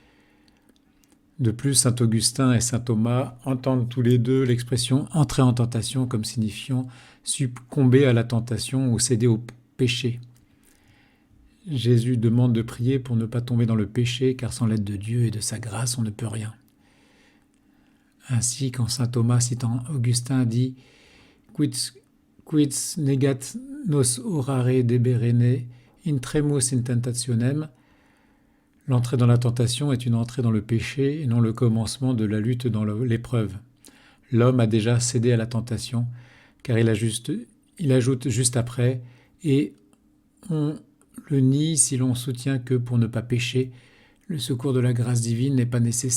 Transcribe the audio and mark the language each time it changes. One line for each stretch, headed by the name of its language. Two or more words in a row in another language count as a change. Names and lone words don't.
French: De plus, saint Augustin et saint Thomas entendent tous les deux l'expression « entrer en tentation » comme signifiant succomber à la tentation ou céder au péché. Jésus demande de prier pour ne pas tomber dans le péché, car sans l'aide de Dieu et de sa grâce, on ne peut rien. Ainsi, quand saint Thomas, citant Augustin, dit «
Latin: Quid negat nos orare deberene intremus in tentationem
French: » l'entrée dans la tentation est une entrée dans le péché et non le commencement de la lutte dans l'épreuve. L'homme a déjà cédé à la tentation, car il ajoute juste après « et on le nie si l'on soutient que pour ne pas pécher, le secours de la grâce divine n'est pas nécessaire.